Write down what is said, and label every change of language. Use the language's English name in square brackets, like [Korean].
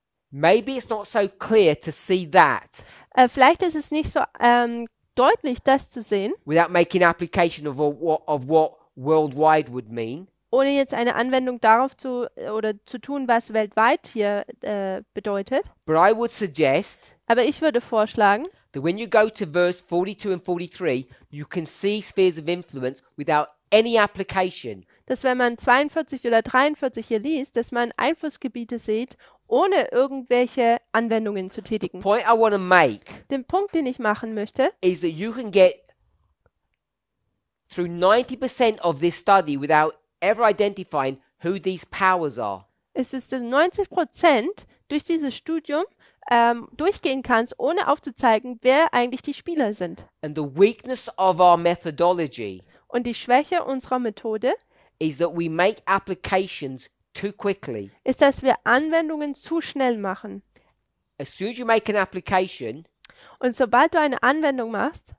[English] maybe it's not so clear to see that [German] vielleicht ist es nicht so deutlich, das zu sehen, [English] without making application of what worldwide would mean. [German] ohne jetzt eine Anwendung darauf zu tun, was weltweit hier bedeutet. [English] But I would suggest [German] Aber ich würde vorschlagen, [English] that when you go to verse 42 and 43, you can see spheres of influence without any application. [German] dass wenn man 42 oder 43 hier liest, dass man Einflussgebiete sieht, ohne irgendwelche Anwendungen zu tätigen. [English] Point I want to make [German] Den Punkt, den ich machen möchte, [English] is that you can get through 90% of this study without ever identifying who these powers are. [German] ist, dass du 90% durch dieses Studium durchgehen kannst, ohne aufzuzeigen, wer eigentlich die Spieler sind. [English] And the weakness of our methodology [German] Und die Schwäche unserer Methode [English] is that we make applications too quickly. [German] ist, dass wir Anwendungen zu schnell machen. [English] As soon as you make an application, [German] Und sobald du eine Anwendung machst,